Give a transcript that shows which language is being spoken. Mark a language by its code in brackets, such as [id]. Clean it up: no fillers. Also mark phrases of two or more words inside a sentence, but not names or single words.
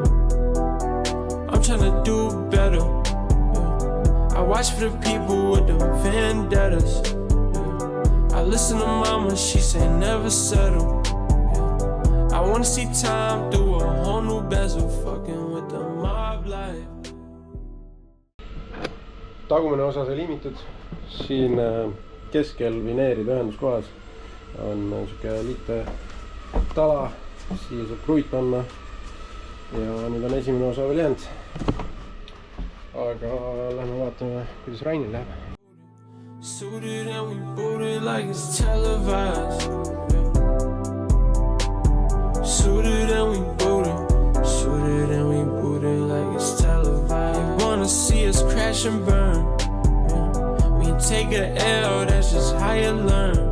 [en] I'm tryna do better. I watch for the people with the vendettas. I listen to mama, she say never settle. I wanna see time through a whole new bezel, fucking with the mob life. [et] Tagumine osa sai liimitud. Siin keskel vineeride ühenduskohas on siuke liite tala, siia saab kruit panna. Ja nüüd on esimene osa veel jäänud. Aga lähme vaatame, kuidas Rainil läheb. [en] Suited and we booted like it's televised. Suited and we booted. Suited and we booted like it's televised. You wanna see us crash and burn. When you take a L, that's just how you learn.